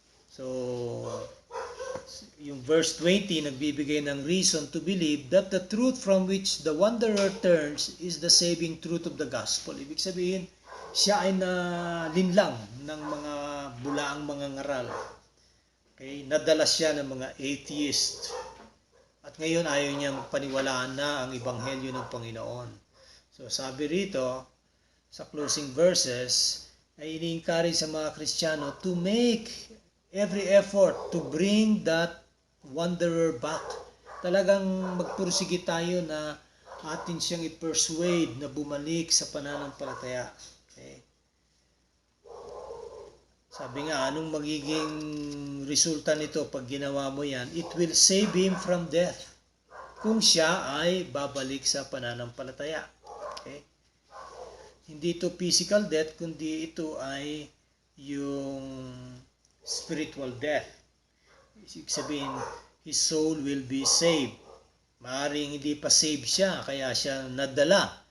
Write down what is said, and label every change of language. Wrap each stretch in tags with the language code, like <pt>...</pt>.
<tl>So, yung verse 20, nagbibigay ng</tl> <en>reason to believe that the truth from which the wanderer turns is the saving truth of the gospel.</en> <tl>Ibig sabihin, siya ay nalinlang ng mga bulaang mga ngaral. Okay? Nadala siya ng mga atheist. At ngayon ayaw niya magpaniwalaan na ang ebanghelyo ng Panginoon. So sabi rito, sa closing verses, ay ini-encourage sa mga Kristiyano</tl> <en>to make every effort to bring that wanderer back.</en> <tl>Talagang magpursige tayo na atin siyang i-persuade na bumalik sa pananampalataya. Okay? Sabi nga, anong magiging resulta nito pag ginawa mo yan?</tl> <en>It will save him from death.</en> <tl>Kung siya ay babalik sa pananampalataya. Okay? Hindi ito physical death, kundi ito ay yung spiritual death. Ibig sabihin,</tl> <en>his soul will be saved.</en> <tl>Maaring hindi pa saved siya, kaya siya nadala.</tl>